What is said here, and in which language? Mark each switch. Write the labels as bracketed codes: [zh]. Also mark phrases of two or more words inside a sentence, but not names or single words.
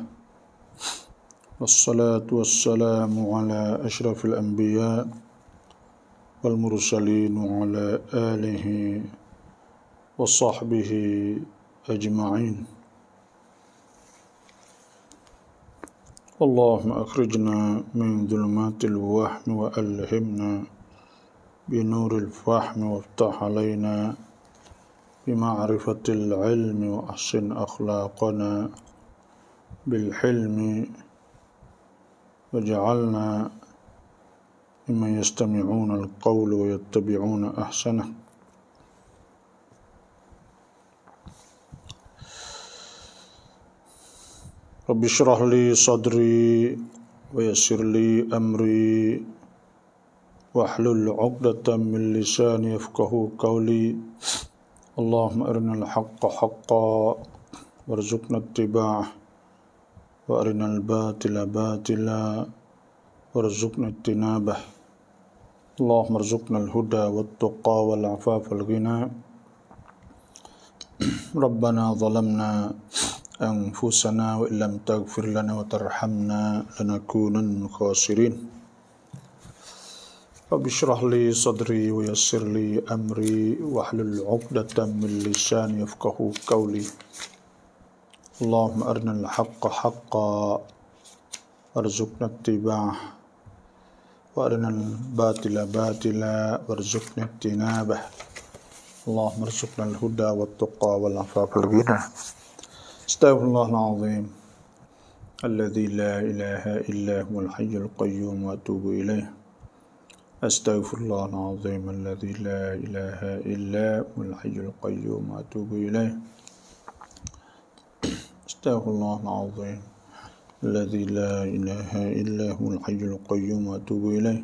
[ar] والصلاة والسلام على أشرف الأنبياء والمرسلين وعلى آله وصحبه أجمعين. اللهم أخرجنا من ظلمات الوهم وألهمنا بنور الفهم وافتح علينا بمعرفة العلم وأحسن أخلاقنا بالحلم واجعلنا ممن يستمعون القول ويتبعون أحسنه. رب اشرح لي صدري ويسر لي أمري واحلل عقدة من لساني يفقهوا قولي. اللهم أرنا الحق حقا وارزقنا اتباعه وأرنا الباطل باطلا وارزقنا اجتنابه. اللهم ارزقنا الهدى والتقى والعفاف والغنى. ربنا ظلمنا أنفسنا وإن لم تغفر لنا وترحمنا لنكونن من الخاسرين. رب اشرح لي صدري ويسر لي أمري واحلل عقدة من لساني يفقهوا قولي. اللهم أرنا الحق حقا وارزقنا اتباعه وأرنا الباطل باطلا وارزقنا اجتنابه. اللهم ارزقنا الهدى والتقى والعفاف والغنى. أستغفر الله العظيم الذي لا إله إلا هو الحي القيوم وأتوب إليه. أستغفر الله العظيم الذي لا إله إلا هو الحي القيوم وأتوب إليه. أستغفر الله العظيم الذي لا إله إلا هو الحي القيوم وأتوب إليه.